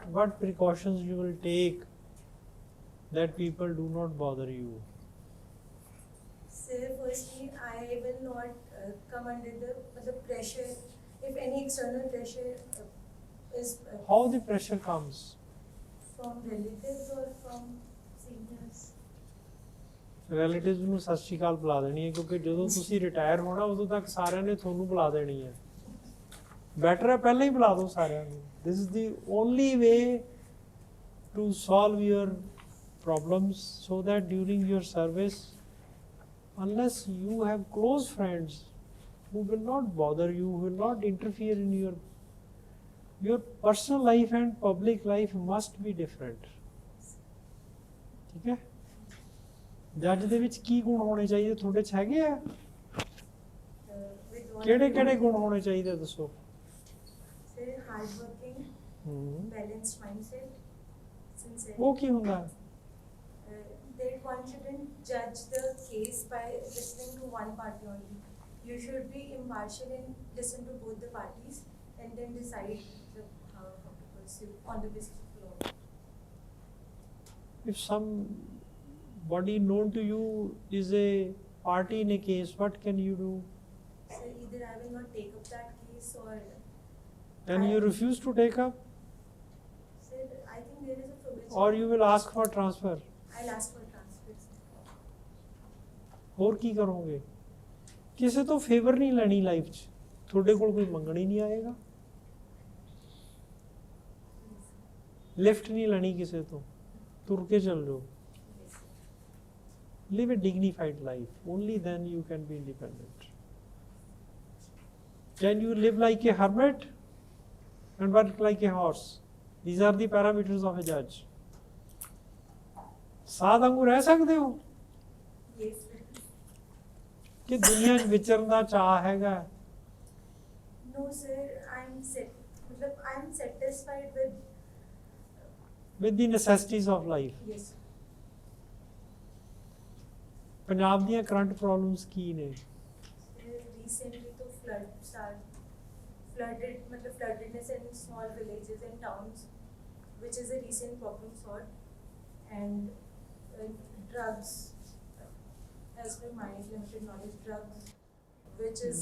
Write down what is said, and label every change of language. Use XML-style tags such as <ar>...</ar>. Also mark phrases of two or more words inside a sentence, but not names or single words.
<en>What precautions you will take that people do not bother you? Sir, firstly, I will not come under the pressure, if any external pressure is How the pressure comes? from relatives or from seniors.</en> <pa>ਰਿਲੇਟਿਵਸ ਨੂੰ ਸਤਿ ਸ਼੍ਰੀ ਅਕਾਲ ਬੁਲਾ ਦੇਣੀ ਹੈ ਕਿਉਂਕਿ ਜਦੋਂ ਤੁਸੀਂ ਰਿਟਾਇਰ ਹੋਣਾ ਉਦੋਂ ਤੱਕ ਸਾਰਿਆਂ ਨੇ ਤੁਹਾਨੂੰ ਬੁਲਾ ਦੇਣੀ ਹੈ ਬੈਟਰ ਹੈ ਪਹਿਲਾਂ ਹੀ ਬੁਲਾ ਦਿਓ ਸਾਰਿਆਂ ਨੂੰ</pa> <en>this is the only way to solve your problems so that during your service, unless you have close friends who will not bother you, who will not interfere in your personal life and public life must be different.</en> <pa>ਠੀਕ ਹੈ ਜੱਜ ਦੇ ਵਿੱਚ ਕੀ ਗੁਣ ਹੋਣੇ ਚਾਹੀਦੇ ਤੁਹਾਡੇ 'ਚ ਹੈਗੇ ਆ ਕਿਹੜੇ ਕਿਹੜੇ ਗੁਣ ਹੋਣੇ ਚਾਹੀਦੇ ਦੱਸੋ</pa> <en>Sir, hardworking, balanced mindset, sincere.</en> <pa>ਉਹ ਕੀ ਹੁੰਦਾ</pa> <en>That one shouldn't judge the case by listening to one party only. You should be impartial and listen to both the parties and then decide how to pursue on the basis of law. if somebody known to you is a party in a case, what can you do? So either I will not take up that case or. Then you refuse to take up, Sir, I think there is a provision. or you will ask for transfer. I'll ask for transfer. Sir.</en> <pa>ਹੋਰ ਕੀ ਕਰੋਗੇ ਕਿਸੇ ਤੋਂ ਫੇਵਰ ਨਹੀਂ ਲੈਣੀ ਲਾਈਫ 'ਚ ਤੁਹਾਡੇ ਕੋਲ ਕੋਈ ਮੰਗਣ ਹੀ ਨਹੀਂ ਆਏਗਾ ਲਿਫਟ ਨਹੀਂ ਲੈਣੀ ਕਿਸੇ ਤੋਂ ਤੁਰ ਕੇ ਚੱਲ ਜਾਓ</pa> <en>live a dignified life, only then you can be independent. Can you live like a hermit and work like a horse? These are the parameters of a judge.</en> <pa>ਸਾਧ ਵਾਂਗੂ ਰਹਿ ਸਕਦੇ ਹੋ</pa> <en>Yes, sir.</en> <pa>ਕਿ ਦੁਨੀਆ 'ਚ ਵਿਚਰਨ ਦਾ ਚਾਅ ਹੈਗਾ</pa> <en>No, sir. I'm satisfied with the necessities of life. Yes.</en> <pa>ਪੰਜਾਬ ਦੀਆਂ</pa> <en>current problems</en> <pa>ਕੀ ਨੇ</pa> <en>Recently to floodedness in small villages and towns, which is a recent problem solved, and drugs, as per my limited knowledge, drugs, which is.</en>